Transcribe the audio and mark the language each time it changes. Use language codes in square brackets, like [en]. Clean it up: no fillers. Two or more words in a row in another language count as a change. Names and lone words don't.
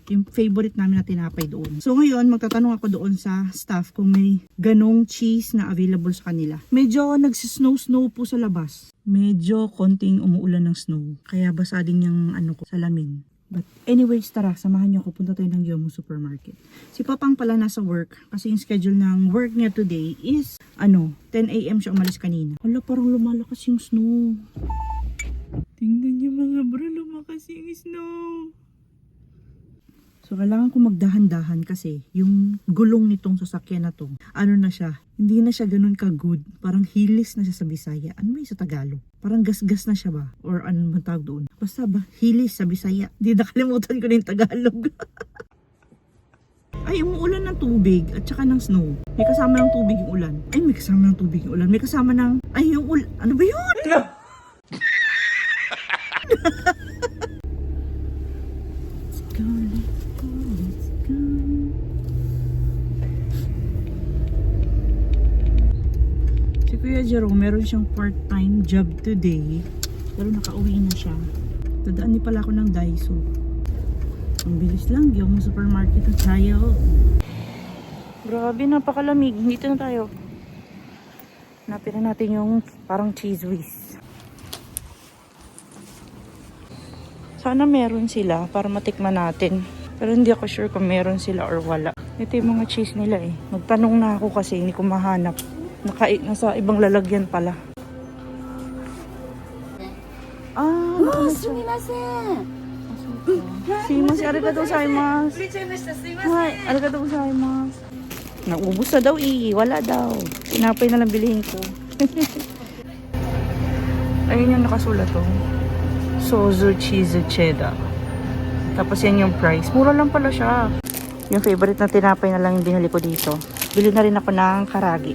[tl] Yung favorite namin na tinapay doon. So, ngayon, magtatanong ako doon sa staff kung may ganong cheese na available sa kanila. Medyo nagsisnow-snow po sa labas. Medyo konting umuulan ng snow. Kaya basa din yung salamin. [en] But anyways, [tl] tara, samahan niyo ako. Punta tayo ng Gyeongmu Supermarket. Si Papang pala nasa work kasi yung schedule ng work niya today is 10 AM siya umalis kanina. Hala, parang lumalakas yung snow. Tingnan niyo mga bro, lumakas yung snow. So, kailangan ko magdahan-dahan kasi yung gulong nitong sasakyan na to, na siya, hindi na siya ganun ka-good. Parang hilis na siya sa Bisaya. Ano ba yung sa Tagalog? Parang gas-gas na siya ba? Or ano man tawag doon? Basta ba, hilis sa Bisaya. Hindi nakalimutan ko na yung Tagalog. Ay, umuulan ng tubig at saka ng snow. May kasama ng tubig yung ulan. Ay, may kasama ng tubig yung ulan. May kasama ng, ay, yung ulan. Ano ba yun? [en] Let's go, let's go, let's go. [tl] Si Kuya Jerome, meron siyang part-time job today. Pero nakauwi na siya. Dadaan din pala ako ng Daiso. Ang bilis lang, Gyeongmu Supermarket na tayo. Grabe, napakalamig. Dito na tayo. Hanapin na natin yung parang cheese whiz. Sana meron sila para matikman natin. Pero hindi ako sure kung meron sila or wala. Ito yung mga cheese nila eh. Magtanong na ako kasi hindi ko mahanap. Nasa ibang lalagyan pala. [ja] Sumimasen. Simas, ありがとうございます. Hi, ありがとうございます. [tl] Naubos na daw wala daw. Tinapay na lang bilhin ko. Ayun yung nakasulat to. Sozu [en] cheese cheddar. [tl] Tapos yan yung price. Mura lang pala siya. Yung favorite na tinapay na lang yung binili ko dito. Bili na rin ako ng karagi.